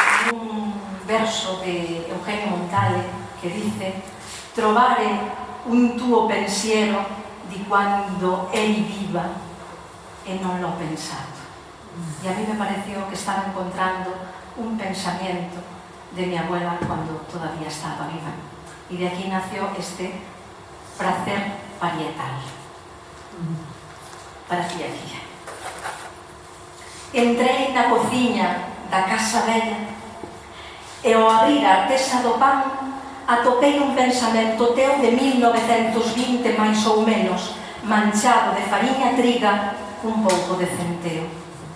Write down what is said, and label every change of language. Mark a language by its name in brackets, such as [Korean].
[Spanish] Un verso de Eugenio Montale que dice: [Italian] trovare un tuo pensiero di quando eri viva e non l'ho pensato. [Spanish] Y a mí me pareció que estaba encontrando un pensamiento de mi abuela cuando todavía estaba viva. Y de aquí nació este prazer parietal. Para ti aquí. [Galician] Entrei na cociña da casa vella e ao abrir a artesa do pan atopei un pensamento teu de 1920 máis ou menos, manchado de fariña triga, un pouco de centeo.